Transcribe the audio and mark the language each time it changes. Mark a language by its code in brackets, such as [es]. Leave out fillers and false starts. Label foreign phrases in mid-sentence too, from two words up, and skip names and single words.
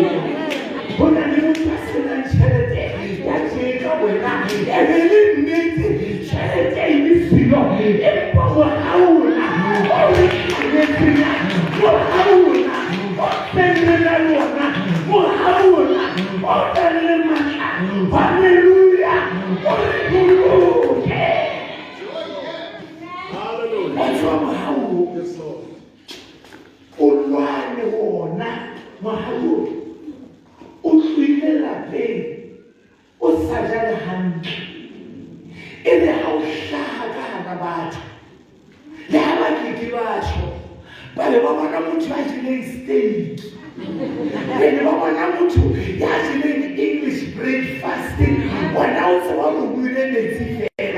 [st] Ho na le motho a senang tjhelete ya tjeka wena, e be le nnete tjhelete e le siyo, empa Mohau ona o re tjhelete, Mohau ona o tsenela yona, Mohau ona o na le matla. Hallelujah. O re boloke. [en] What's wrong with Mohau? Yes, Lord. [st] Olwane wona Mohau o tlile lapeng o sa jale hantle, e be ha o hlaha ka hara batho le ha ba ke batho ba be ba bona motho a jeleng steak, be ba bona motho ya jeleng [en] English breakfast, [st] wona o tseba mo buile metsi fela.